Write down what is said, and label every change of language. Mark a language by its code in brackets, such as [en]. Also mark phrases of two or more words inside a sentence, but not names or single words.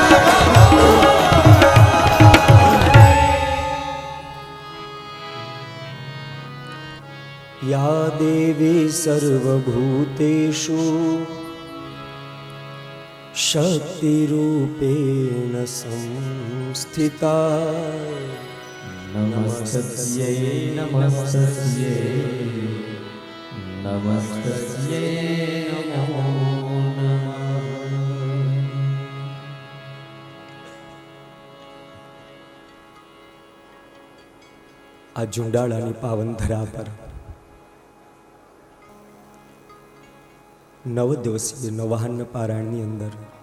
[sa] या देवी सर्वभूतेषु शक्तिरूपेण संस्थिता नमस्तस्यै नमस्तस्यै नमस्तस्यै नमो नमः [gu] આ ઝુંડાળાની પાવન ધરા પર 9 દિવસીય નવાહન પારાયણની અંદર